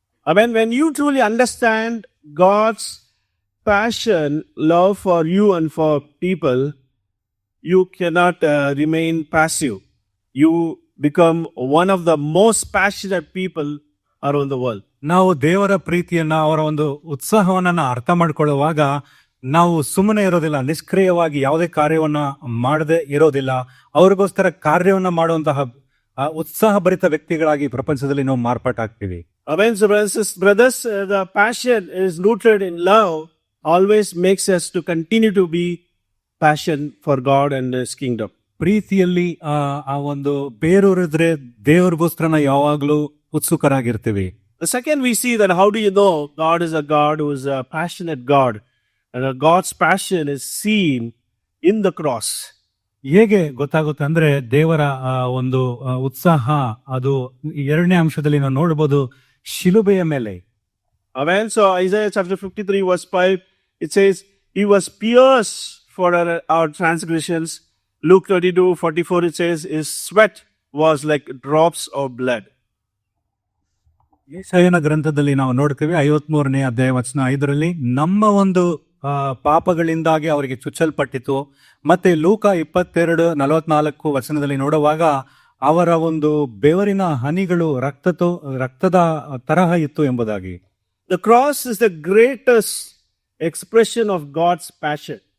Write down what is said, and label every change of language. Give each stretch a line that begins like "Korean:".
English: I mean, when you truly understand God's passion, love for you and for people, you cannot remain passive. You become one of the most passionate people around the world.
Kannada: ನಾವು ದೇವರ ಪ್ರೀತಿಯನ್ನ ಅವರ ಒಂದು ಉತ್ಸಾಹವನ್ನ ಅರ್ಥ ಮಾಡ್ಕೊಳ್ಳುವಾಗ ನಾವು ಸುಮ್ಮನೆ ಇರೋದಿಲ್ಲ, ನಿಷ್ಕ್ರಿಯವಾಗಿ ಯಾವುದೇ ಕಾರ್ಯವನ್ನ ಮಾಡದೆ ಇರೋದಿಲ್ಲ. ಅವ್ರಿಗೋಸ್ಕರ ಕಾರ್ಯವನ್ನ ಮಾಡುವಂತಹ ಉತ್ಸಾಹಭರಿತ ವ್ಯಕ್ತಿಗಳಾಗಿ ಪ್ರಪಂಚದಲ್ಲಿ ನಾವು ಮಾರ್ಪಾಟಾಗ್ತೀವಿ.
English: Amen. So brothers, the passion is rooted in love, always makes us to continue to be passion for God and His kingdom.
Kannada: ಪ್ರೀತಿಯಲ್ಲಿ ಆ ಒಂದು ಬೇರೂರಿದ್ರೆ ದೇವರಿಗೋಸ್ಕರ ಯಾವಾಗ್ಲೂ ಉತ್ಸುಕರಾಗಿರ್ತೀವಿ.
English: The second, we see that how do you know God is a God who is a passionate God, and God's passion is seen in the cross.
Kannada: ಹೇಗೆ ಗೊತ್ತಾಗುತ್ತೆ ಅಂದ್ರೆ ದೇವರ ಒಂದು ಉತ್ಸಾಹ ಅದು ಎರಡನೇ ಅಂಶದಲ್ಲಿ ನಾವು ನೋಡಬಹುದು, ಶಿಲುಬೆಯ ಮೇಲೆ.
English: Amen. So Isaiah chapter 53 verse 5, it says, He was pierced for our transgressions. Luke 32:44, it says, His sweat was like drops of blood.
Kannada: ಯೆಶಾಯನ ಗ್ರಂಥದಲ್ಲಿ ನಾವು ನೋಡ್ತೀವಿ 53ನೇ ಅಧ್ಯಾಯ ವಚನ 5ರಲ್ಲಿ ನಮ್ಮ ಒಂದು ಪಾಪಗಳಿಂದಾಗಿ ಅವರಿಗೆ ಚುಚ್ಚಲ್ಪಟ್ಟಿತು. ಮತ್ತೆ ಲೂಕ 22:44 ವಚನದಲ್ಲಿ ನೋಡುವಾಗ ಅವರ ಒಂದು ಬೆವರಿನ ಹನಿಗಳು ರಕ್ತದ ತರಹ ಇತ್ತು ಎಂಬುದಾಗಿ.
English: The cross is the greatest expression of God's passion.